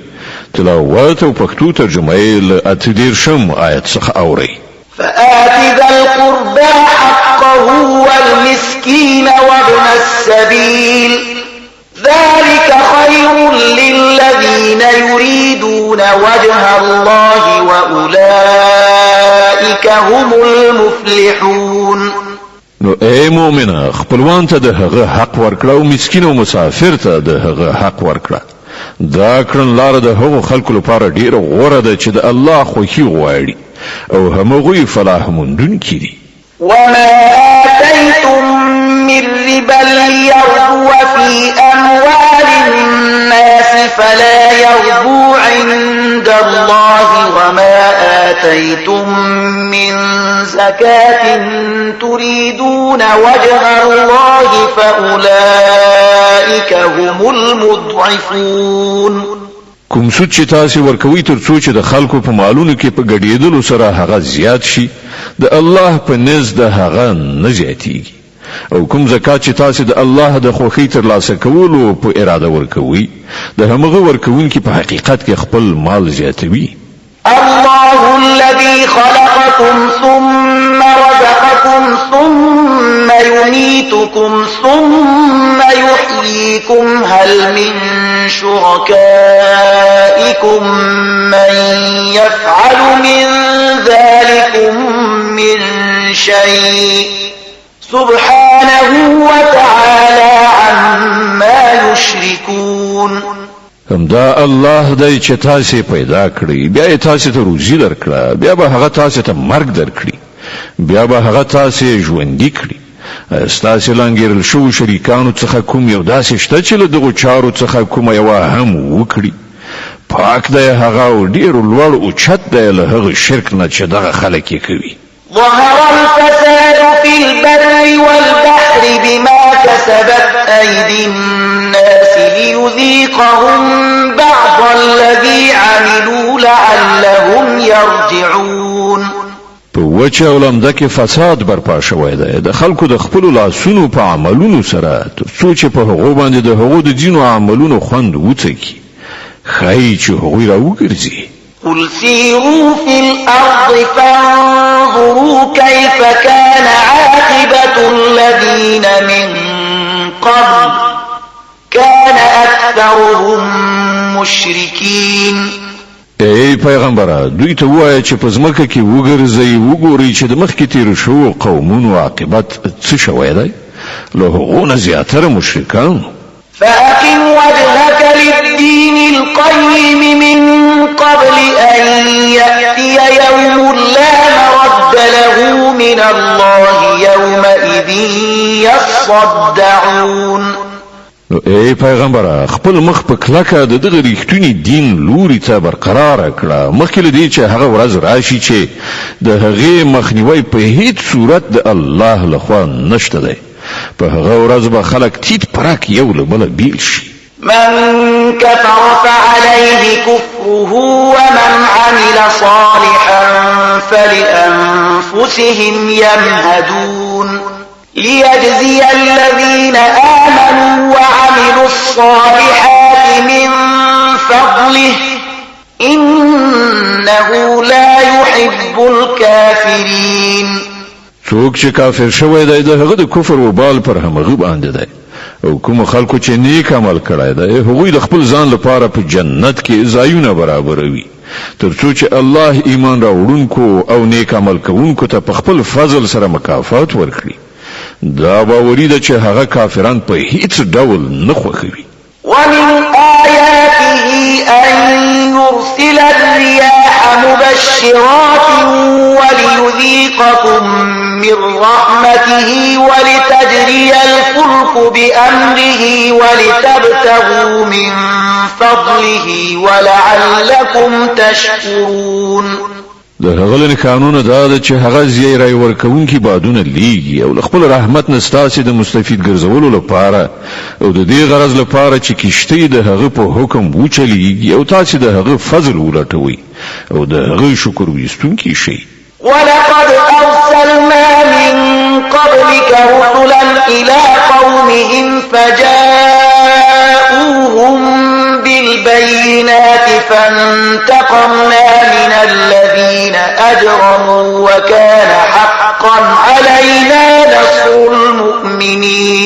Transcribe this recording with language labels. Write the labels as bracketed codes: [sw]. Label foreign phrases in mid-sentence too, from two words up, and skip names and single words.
[ps] تلاوت او پښتو ترجمه یې له 18 آیت څخه اوري. [ar] فآت ذا القربى حقه والمسكين وابن السبيل ذلك خير للذين يريدون وجه الله وأولئك هم المفلحون. [ps] نو اے مؤمنه خپلوان ته د هغه حق ورکړه او مسکین او مسافر ته د هغه حق ورکړه. دا کړن لار د هغو خلکو لپاره ډیره غوره ده چې د الله خوښي غواړي او همغوی فلاح موندونکي دي. [ar] وما آتيتم من ربا ليربو في أموال الناس فلا يربو عند الله وما آتيتم من زكاة تريدون وجه الله فأولئك هم المضعفون. [ps] کوم څه چې تاسو ورکوي تر څو چې د خلکو په مالونو کې په ګډېدلو سره هغه زیات شي د الله په نزد هغه نه زیاتیږي، او کوم زکات چې تاسو د الله د خوښۍ ترلاسه کولو په اراده ورکوي د همغه ورکوونکي په حقیقت کې خپل مال زیاتوي. [ar] الله الذي خلقكم ثم رزقكم ثم يميتكم ثم يحييكم هل من شركائكم من يفعل من ذلكم من شيء سبحانه وتعالى عما يشركون. [ps] همدا الله دی چې تاسو پیدا کړی، بیا تاسو ته روزي درکړه، بیا به هغه تاسو ته مرګ درکړي، بیا به هغه تاسو ژوندۍ کړي. تاسو لنګیرل شو شریکانو څخه کوم یو داسې شته چې له دغو چارو څخه کوم یو هم وکړي؟ پاک دی هغه او ډیر لوړ او چت دی له هغه شرک نه چې دغه خلک یې کوي. [ar] ظهر الفساد في البر والبحر بما كسبت أيدي الناس ليذيقهم بعض الذي عملوا لعلهم يرجعون. [ps] په وچه او لمده کې فساد برپا شوی دی د خلکو د خپلو لاسونو په عملونو سره تر څو چې په هغو باندې د هغو د ځینو عملونو خوند وڅکي، ښایي چې هغوی راوګرځي. [ar] قل سيروا في الأرض فانظروا كيف كان عاقبة الذين من قبل كان أكثرهم مشركين. [ps] ای پیغمبره دوی ته وایه چې په ځمکه کې وګرځئ وګورئ چې د مخکې تیرو شوو قومونو عاقبت څه شوی دی له هغو نه زیاتره مشرکان. [ar] فأقم وجهك للدين القيم من قبل أن يأتي يوم لا مرد له من الله يومئذ يصدعون. [ps] ای پیغمبره خپل مخ په کلکه د دغه ریښتونی دین لوري ته برقرار کړه مخکې له دې چې هغه ورځ راشي چې د هغې مخنیوی په هیڅ صورت د الله لخوا نشته دی. په هغه ورځ به خلک تیت پرک یو له بله بیل شي. [ar] من كفر فعليه كفره ومن عمل صالحا فلأنفسهم يمهدون ليجزي الذين آمنوا وعملوا الصالحات من فضله إنه لا يحب الكافرين. [ps] څوک چې کافر شوی دی د هغه د کفر وبال پر همغه باندې دی او کوم خلکو چې نیک عمل کړی دی هغوی د خپل ځان لپاره په جنت کې ځایونه برابروي ترڅو چې الله ایمان راوړونکو او نیک عمل کوونکو ته په خپل فضل سره مکافات ورکړي. دا باوري ده چې هغه کافران په هیڅ ډول نه خوښوي. [ar] ومن آياته أن يرسل الرياح مبشرات وليذيقكم من رحمته ولتجري الفلك بأمره ولتبتغوا من فضله ولعلكم تشكرون. [ps] د هغه قانون دا ده چې هغه زیری ورکوونکی بادونه لیږي او خپل رحمت نه ستاسو د مستفید ګرځولو لپاره او د دې غرض لپاره چې کشته د هغه په حکم وچلیږي او تاسو د هغه فضل ولټوي او د هغه شکر وستونکي شي. [ar] ولقد أرسلنا من قبلك رسلا إلى قومهم فجاءوهم بالبينات فانتقمنا من الذين أجرموا وكان حقا علينا نصر المؤمنين.